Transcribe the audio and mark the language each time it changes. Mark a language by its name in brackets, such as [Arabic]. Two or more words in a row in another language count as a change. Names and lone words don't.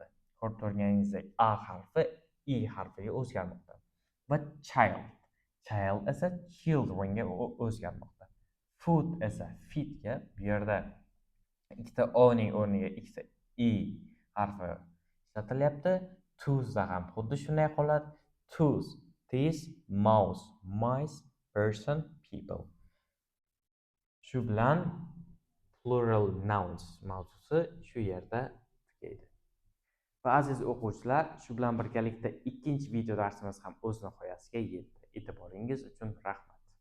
[Uzbek] Ko'rib turganingizdek a harfi i harfiga o'zgarmoqda. Va child esa childrenga o'zgarmoqda. Food esa feedga, bu yerda ikkita o ning o'rniga ikkita i harfi ishlatilyapti. Tooth da ham xuddi shunday qoladi. [English] Tooth, teeth, mouse, mice, person, people. [Uzbek] Shu bilan [English] plural nouns [Uzbek] mavzusi shu yerda tugaydi. Va aziz o'quvchilar, shu bilan birgalikda ikkinchi video darsimiz ham o'z nihoyasiga yetdi. E'tiboringiz uchun rahmat.